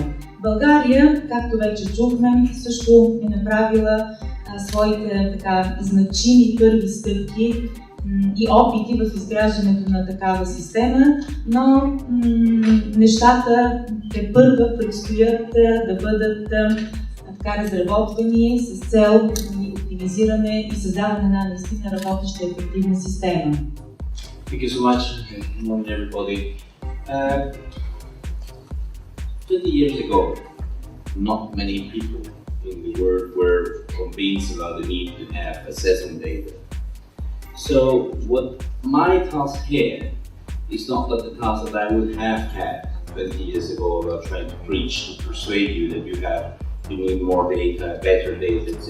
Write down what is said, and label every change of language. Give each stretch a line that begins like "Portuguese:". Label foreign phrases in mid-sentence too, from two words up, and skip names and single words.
Bulgarian: България, както вече чухме, също е направила своите така значими първи стъпки и опити в изграждането на такава система, но нещата тепърва предстоят да бъдат така разработвани с цел оптимизиране и създаване на наистина работеща ефективна система.
English: Thank you so much. Good morning, everybody. 20 years ago, not many people in the world were convinced about the need to have assessment data. So, what my task here is not that the task that I would have had 20 years ago about trying to preach to persuade you that you need more data, better data, etc.